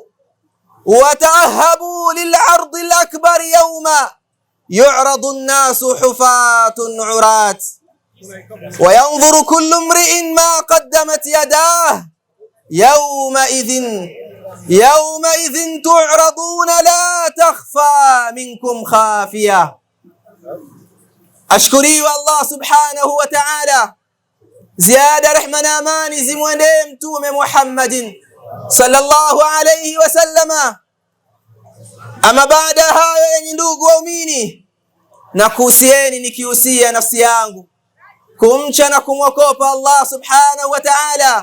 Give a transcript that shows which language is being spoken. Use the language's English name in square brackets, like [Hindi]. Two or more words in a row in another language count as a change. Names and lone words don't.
[Arabic] وتأهبوا للعرض الأكبر يوم يعرض الناس حفاة عراة، وينظر كل امرئ ما قدمت يداه. يومئذ تعرضون لا تخفى منكم خافية. [Swahili] Ashkuriwe Allah [Arabic] سبحانه وتعالى. [Swahili] Ziada rehma na amani zimwendee Mtume Muhammadin [Arabic] صلى الله عليه وسلم. [Swahili] Ama baada hayo, yenye ndugu waumini, na kuhusieni nikihusia nafsi yangu kumcha na kumwogopa Allah [Arabic] سبحانه وتعالى.